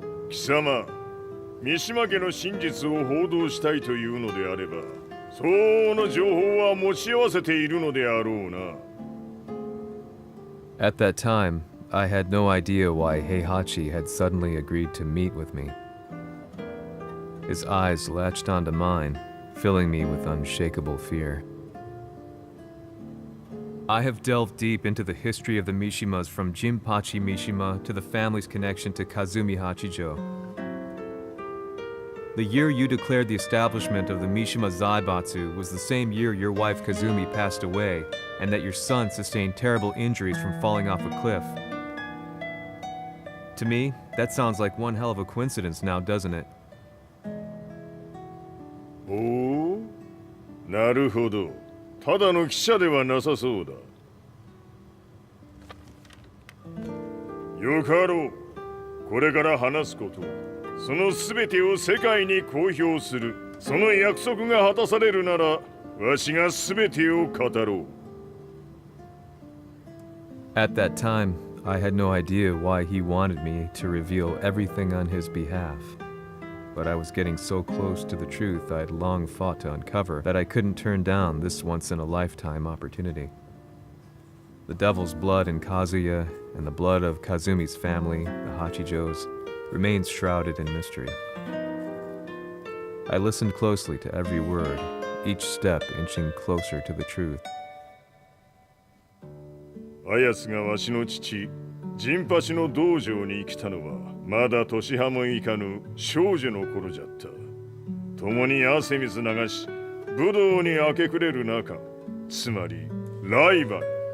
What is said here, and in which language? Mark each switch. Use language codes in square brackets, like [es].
[ja] 三島家の真実を報道したいというのであれば、相応の情報は持ち合わせているのであろうな。 [en] At that time, I had no idea why Heihachi had suddenly agreed to meet with me. His eyes latched onto mine, filling me with unshakable fear. I have delved deep into the history of the Mishimas from Jinpachi Mishima to the family's connection to Kazumi Hachijo. The year you declared the establishment of the Mishima Zaibatsu was the same year your wife Kazumi passed away, and that your son sustained terrible injuries from falling off a cliff. To me, that sounds like one hell of a coincidence now, doesn't it? [ja] おお、なるほど。ただの記者ではなさそうだ。よかろう。これから話すこと、そのすべてを世界に公表する。その約束が果たされるなら、わしがすべてを語ろう。 [en] At that time, I had no idea why he wanted me to reveal everything on his behalf. But I was getting so close to the truth I'd long fought to uncover that I couldn't turn down this once-in-a-lifetime opportunity. The devil's blood in Kazuya and the blood of Kazumi's family, the Hachijos, remains shrouded in mystery. I listened closely to every word, each step inching closer to the truth. [ja] あやつがわしの父、陣八の道場に来たのは、まだ年端もいかぬ少女の頃じゃった。共に汗水流し、武道に明け暮れる中、つまりライバル。